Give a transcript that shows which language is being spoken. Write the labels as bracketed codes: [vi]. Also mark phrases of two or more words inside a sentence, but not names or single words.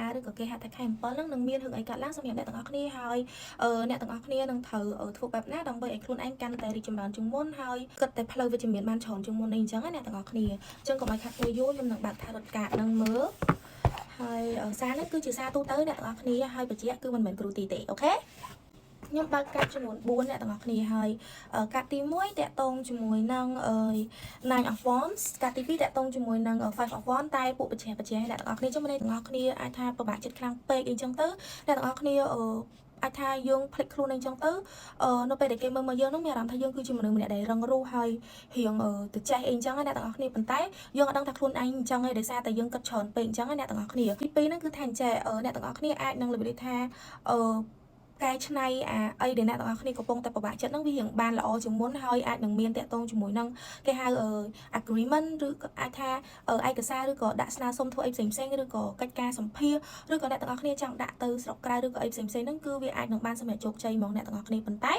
[km] ឬក៏គេហៅថាខែ7ហ្នឹងនឹងមានរឿងអីកើតឡើងសម្រាប់អ្នកទាំងអស់គ្នាហើយអ្នកទាំងអស់គ្នានឹងត្រូវធ្វើបែបណាដើម្បីឲ្យខ្លួនឯងកាន់តែរីកចម្រើនជាងមុនហើយគិតតែផ្លូវវិជ្ជមានបានច្រើនជាងមុនអីអញ្ចឹងណាអ្នកទាំងអស់គ្នាអញ្ចឹងកុំឲ្យខាត់ធ្វើយូរខ្ញុំនឹងបើកថារត់កាត់នឹងមើលហើយសារនេះគឺជាសារទូទៅអ្នកទាំងអស់គ្នាហើយបញ្ជាក់គឺមិនមែនគ្រូទីទេអូខេខ្ញុំបើកកាត់ចំនួន4អ្នកទាំងអស់គ្នាហើយកាត់ទី1តាក់ទងជាមួយនឹង [en] 9 of wands [km] កាត់ទី2តាក់ទងជាមួយនឹង [en] 5 of wands [km] តែពួកបច្ចេកអ្នកទាំងអស់គ្នាចាំអ្នកទាំងអស់គ្នាអាចថាពិបាកចិត្តខ្លាំងពេកអីចឹងទៅអ្នកទាំងអស់គ្នាអាចថាយើងផ្លិចខ្លួនអីចឹងទៅ នៅពេលដែលគេមើលមកយើងនោះមានអារម្មណ៍ថាយើងគឺជាមនុស្សម្នាក់ដែលរឹងរូសហើយរៀងទៅចេះអីចឹងណាអ្នកទាំងអស់គ្នាប៉ុន្តែយើងអត់ដឹងថាខ្លួនឯងអ ញ្ចឹងឯងដោយសារតែយើងគិតច្រើនពេកអញ្ចឹងណាអ្នកទាំងអស់គ្នាទី2ហ្នឹងគឺថាអញ្ចេះអ្នកទាំងអស់គ្នាអាចនឹងរបៀបថាកែច្នៃអីដែលអ្នកទាំងអស់គ្នាកំពុងតែពិបាកចិត្តហ្នឹងវារៀងបានល្អជាងមុនហើយអាចនឹងមានតាក់ទងជាមួយនឹងគេហៅagreement ឬក៏អាចថាឯកសារឬក៏ដាក់ស្នើសុំធ្វើអីផ្សេងឬក៏កិច្ចការសម្ភារឬក៏អ្នកទាំងអស់គ្នាចង់ដាក់ទៅស្រុកក្រៅឬក៏អីផ្សេងហ្នឹងគឺវាអាចនឹងបានសម្រេចជោគជ័យហ្មងអ្នកទាំងអស់គ្នាប៉ុន្តែ